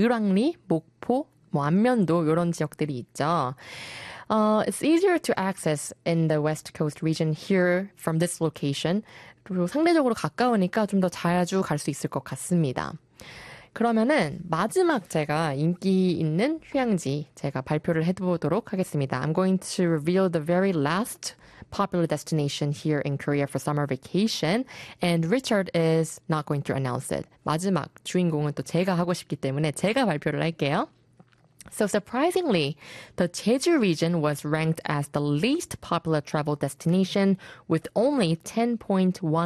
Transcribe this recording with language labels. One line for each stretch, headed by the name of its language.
Korean: 을왕리, 목포, 뭐 안면도 이런 지역들이 있죠.
English: It's easier to access in the West Coast region here from this location.
Korean: 그리고 상대적으로 가까우니까 좀더 자주 갈수 있을 것 같습니다. 그러면은 마지막 제가 인기 있는 휴양지 제가 발표를 해보도록 하겠습니다.
English: I'm going to reveal the very last popular destination here in Korea for summer vacation, and Richard is not going to announce it.
Korean: 마지막 주인공은 또 제가 하고 싶기 때문에 제가 발표를 할게요.
English: So surprisingly, the Jeju region was ranked as the least popular travel destination with only 10.1%.